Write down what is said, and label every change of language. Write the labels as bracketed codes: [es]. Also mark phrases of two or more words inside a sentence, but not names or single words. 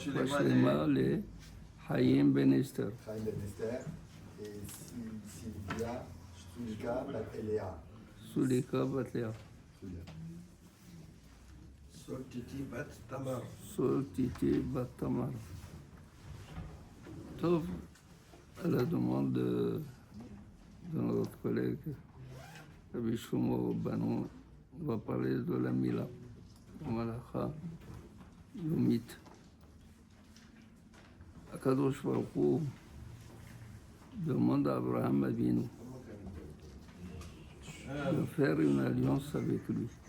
[he] רפואה שלמה לחיים בן אסתר. חיים בן אסתר, סילביה סוליקה בת אליה. סוליקה בת לאה. סולטיטי בת תמר. סולטיטי בת תמר. טוב, [fr] à la demande de notre collègue Rabbi Shlomo Banon, on va parler de la Mila, la [he] מלאכה יומית. הקדוש ברוך הוא [fr] demande à Abraham Avinu de faire une alliance avec lui.